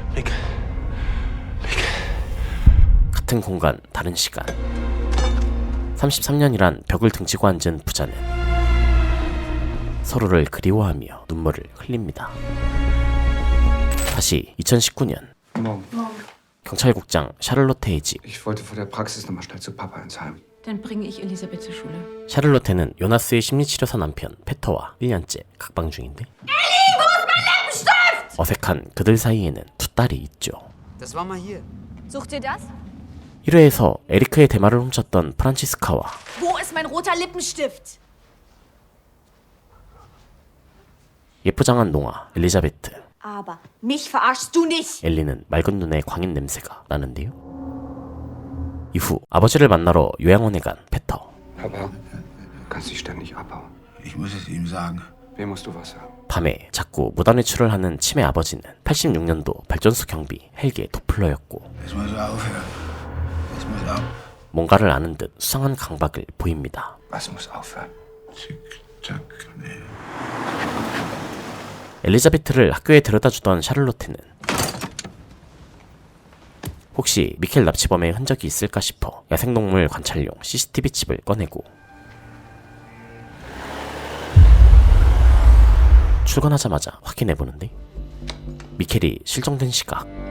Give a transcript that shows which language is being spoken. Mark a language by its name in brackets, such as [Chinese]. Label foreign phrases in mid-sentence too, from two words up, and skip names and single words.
[Korean] 같은 공간, 다른 시간. 33년이란 벽을 등지고 앉은 부자는 서로를 그리워하며 눈물을 흘립니다. 다시 2019년 경찰국장 샤를로테의 집. [German] Ich wollte vor der Praxis nochmal schnell zu Papa ins Heim. Dann bringe ich Elisabeth zur Schule. [Korean] 샤를로테는 요나스의 심리치료사 남편 페터와 1년째 각방 중인데 어색한 그들 사이에는 두 딸이 있죠. [German] Das war mal hier. Sucht ihr das? [Korean] 1회에서 에리크의 대마를 훔쳤던 프란치스카와 [German] Wo ist mein roter Lippenstift? [Korean] 예쁘장한 농아 엘리자베트. [German] Aber mich verarschst du nicht. [Korean] 엘리는 맑은 눈에 광인 냄새가 나는데요. 이후 아버지를 만나러 요양원에 간 페터. [German] Papa, du kannst dich ständig abhauen. Ich muss es ihm sagen. Wem musst du was sagen? [Korean] 밤에 자꾸 무단외출을 하는 치매 아버지는 86년도 발전소 경비 헬게 도플러였고 [German] Es muss aufhören. Es muss auf. [Korean] 뭔가를 아는 듯 수상한 강박을 보입니다. [German] Was muss aufhören? Zick, zack, nee. [Korean] 엘리자베트를 학교에 데려다주던 샤를로테는 혹시 미켈 납치범의 흔적이 있을까 싶어 야생동물 관찰용 CCTV 칩을 꺼내고 출근하자마자 확인해보는데 미켈이 실종된 시각.